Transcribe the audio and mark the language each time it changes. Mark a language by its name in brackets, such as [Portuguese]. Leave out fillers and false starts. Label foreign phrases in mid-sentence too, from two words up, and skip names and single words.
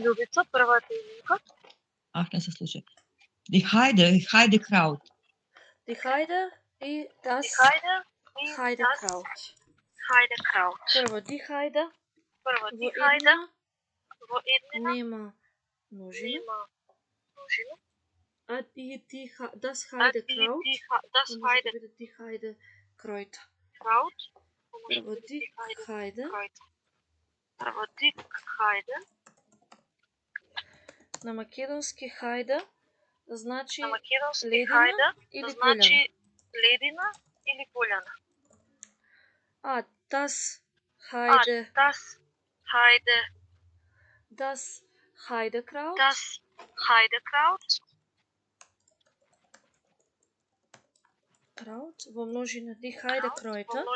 [Macedonian] Ах, не се случи. [German] Die Heidekraut. Die Heide и das Heidekraut. [Macedonian] Прво, [German] die Heide [Macedonian] во една нема множина. А и [German] das Heidekraut [Macedonian] може да биде [German] die Heidekraut. Прво, die Heide. [Macedonian] На македонски хајде значи ледина или пољана. [German] А das Heidekraut [Macedonian] во множина [German] die Heidekrauta.